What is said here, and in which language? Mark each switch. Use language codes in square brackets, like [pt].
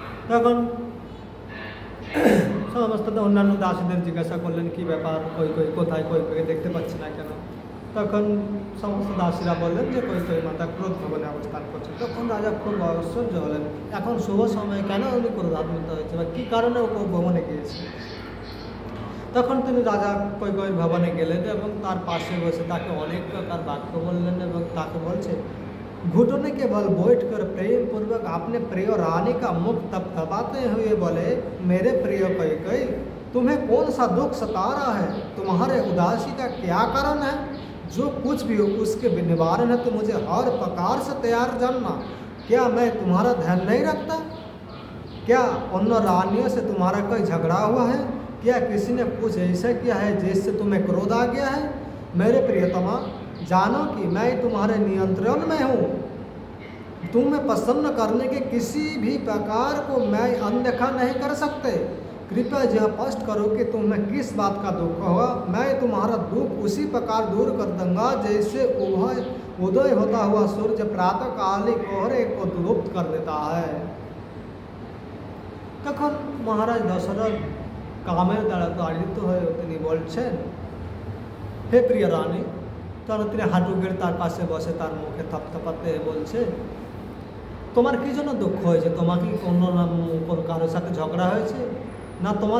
[bn] তখন সমস্ত অন্যান্য দাসীদের জিজ্ঞাসা করলেন কি ব্যাপার, কৈকেয়ী কোথায়, কৈকেয়ী দেখতে পাচ্ছি না কেন। তখন সমস্ত দাসীরা বললেন যে কৈকেয়ী মাতা ক্রোধ ভবনে অবস্থান করছে। তখন রাজা খুব আশ্চর্য হলেন, এখন শুভ সময়ে কেন উনি ক্রোধান্বিত হয়েছে বা কী কারণে ও ভবনে গিয়েছে। তখন তিনি রাজা কৈকেয়ীর ভবনে গেলেন এবং তার পাশে বসে তাকে অনেক প্রকার বাক্য বললেন এবং তাকে বলছে, [hi] घुटने के बल बैठ कर प्रेम पूर्वक अपने प्रिय रानी का मुख थपथपाते हुए बोले, मेरे प्रिय कैकेयी, तुम्हें कौन सा दुख सता रहा है? तुम्हारे उदासी का क्या कारण है? जो कुछ भी हो उसके निवारण है तो मुझे हर प्रकार से तैयार जानना। क्या मैं तुम्हारा ध्यान नहीं रखता? क्या उन रानियों से तुम्हारा कोई झगड़ा हुआ है? क्या किसी ने कुछ ऐसा किया है जिससे तुम्हें क्रोध आ गया है? मेरे प्रियतमा, जानो कि मैं तुम्हारे नियंत्रण में हूँ। तुम्हें प्रसन्न करने के किसी भी प्रकार को मैं अनदेखा नहीं कर सकते। कृपया यह स्पष्ट करो कि तुम्हें किस बात का दुख होगा। मैं तुम्हारा दुख उसी प्रकार दूर कर दूंगा जैसे उदय होता हुआ सूर्य प्रातः काली कोहरे को लुप्त कर देता है। [bn] তখন মহারাজ দশরথ কামের দ্বারা তাড়িত হয়ে তিনি বলছেন, হে প্রিয় রানী। তখন তিনি হাঁটু গেড়ে তার পাশে বসে তার মুখে থপথপাতে বলছে, তোমার কী জন্য দুঃখ হয়েছে? তোমাকে কোনো কারোর সাথে ঝগড়া হয়েছে না?